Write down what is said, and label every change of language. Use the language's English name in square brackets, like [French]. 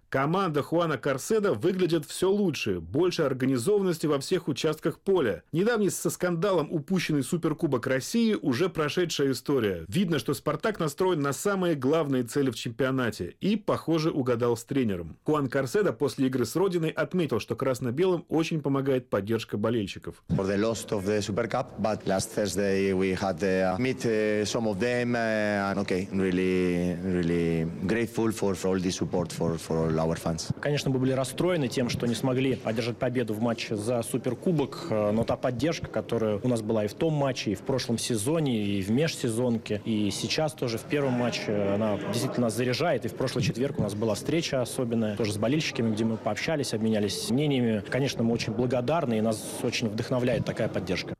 [Russian] Команда Хуана Карседо выглядит все лучше. Больше организованности во всех участках поля. Недавний со скандалом упущенный Суперкубок России уже прошедшая история. Видно, что «Спартак» настроен на самые главные цели в чемпионате. И, похоже, угадал с тренером. Хуан Карседо после игры с «Родиной» отметил, что красно-белым очень помогает поддержка болельщиков. [English] For the loss of the Super Cup, but last Thursday we had meet some of them and okay, really, really grateful for all the support for all our fans. [Russian] Конечно, мы были расстроены тем, что не смогли одержать победу в матче за Суперкубок, но та поддержка, которая у нас была и в том матче, и в прошлом сезоне, и в межсезонке, и сейчас тоже в первом матче, она действительно нас заряжает. И в прошлый четверг у нас была встреча особенная, тоже с болельщиками, где мы пообщались, обменялись мнениями. Конечно, мы очень благодарны, и нас очень вдохновляет такая поддержка.